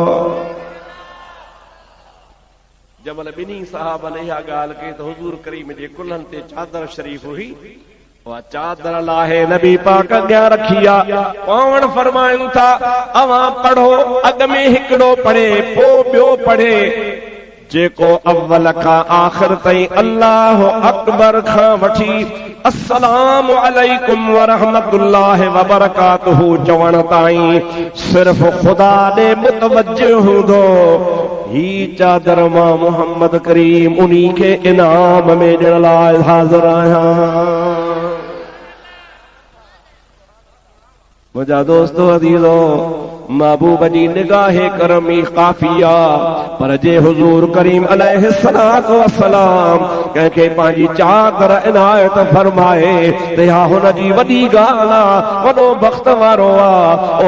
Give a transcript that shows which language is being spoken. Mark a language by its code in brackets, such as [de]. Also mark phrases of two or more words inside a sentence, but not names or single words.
[sd] जमल ॿिन्ही साहबनि इहा ॻाल्हि कई त हुज़ूर करीम जे कुल्हनि ते चादर शरीफ़ हुई, उहा चादर लाहे नबी पाक अॻियां रखी आहे, पाण फरमायूं था अवां पढ़ो, अॻ में हिकिड़ो पढ़े पोइ ॿियो पढ़े, जेको अव्वल खां आख़िर ताईं [ar] الله أكبر [sd] खां वठी [ar] السلام عليكم ورحمة الله وبركاته [sd] चवण ताईं सिर्फ़ ख़ुदा ॾे मुतवज्जो हूंदो। ही चादर मां मोहम्मद करीम उन्ही खे इनाम में ॾियण लाइ हाज़िर आहियां। मुंहिंजा दोस्तो अज़ीज़ो, महबूब जी निगाहे करमी काफिया पर जे हुजूर करीम [ar] عليه الصلاة والسلام [sd] कंहिंखे पंहिंजी चादर इनायत फरमाए त हा हुन जी वॾी ॻाल्हि आहे, वॾो बख़्त वारो आहे।